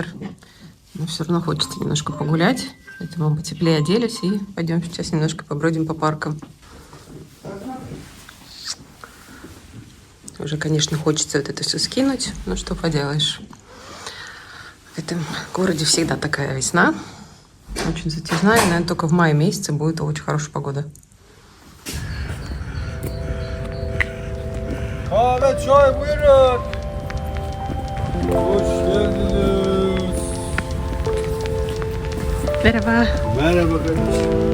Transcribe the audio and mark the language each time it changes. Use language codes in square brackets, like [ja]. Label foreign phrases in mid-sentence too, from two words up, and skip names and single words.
[ru] Но все равно хочется немножко погулять. Поэтому потеплее оделись и пойдем сейчас немножко побродим по паркам. Уже, конечно, хочется вот это все скинуть, но что поделаешь. В этом городе всегда такая весна. Очень затяжная, наверное, только в мае месяце будет очень хорошая погода. [tr] Kahve, çay buyurun. Hoş geldiniz. Merhaba. Merhaba kardeşim.